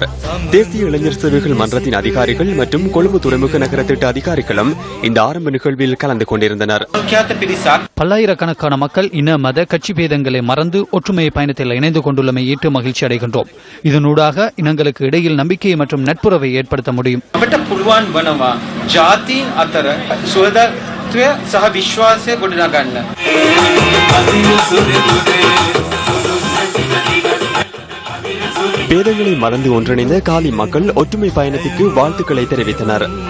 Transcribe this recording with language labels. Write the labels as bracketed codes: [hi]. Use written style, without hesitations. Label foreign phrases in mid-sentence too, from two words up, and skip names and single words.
[ta] தேசிய இளைஞர் சேவைகள் மன்றத்தின் அதிகாரிகள் மற்றும் கொழும்பு துறைமுக நகர திட்ட அதிகாரிகளும் இந்த ஆரம்ப நிகழ்வில் கலந்து கொண்டிருந்தனர். பல்லாயிரக்கணக்கான மக்கள் இன மத கட்சி பேதங்களை மறந்து ஒற்றுமை பயணத்தில் இணைந்து கொண்டுள்ளமை ஏற்று மகிழ்ச்சி அடைகின்றோம். இதனூடாக இனங்களுக்கு இடையில் நம்பிக்கை மற்றும் நட்புறவை ஏற்படுத்த முடியும். [si] සහ විශ්වාසය ගොඩනගන්න. [ta] பேதங்களை மறந்து ஒன்றிணைந்த காலி மக்கள் ஒற்றுமை பயணத்திற்கு வாழ்த்துக்களை தெரிவித்தனர்.